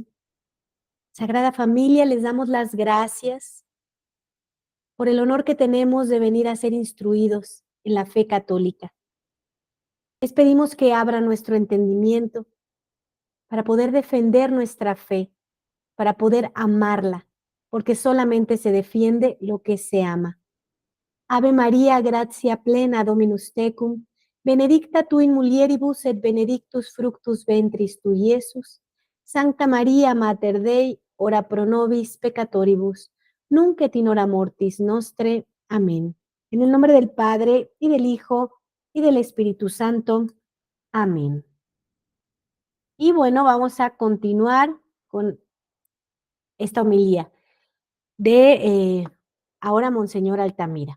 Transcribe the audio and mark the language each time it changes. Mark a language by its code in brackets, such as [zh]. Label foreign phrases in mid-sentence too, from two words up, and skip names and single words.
[es] Sagrada Familia, les damos las gracias por el honor que tenemos de venir a ser instruidos en la fe católica. Les pedimos que abra nuestro entendimiento para poder defender nuestra fe, para poder amarla, porque solamente se defiende lo que se ama. [la] Ave María, gratia plena, Dominus tecum, benedicta tu in mulieribus et benedictus fructus ventris tui, Iesus. Sancta María, Mater Dei, ora pro nobis peccatoribus, nunc et in hora mortis nostre. [es] Amén. En el nombre del Padre, y del Hijo, y del Espíritu Santo. Amén. Y bueno, vamos a continuar con esta homilía de ahora Monseñor Altamira.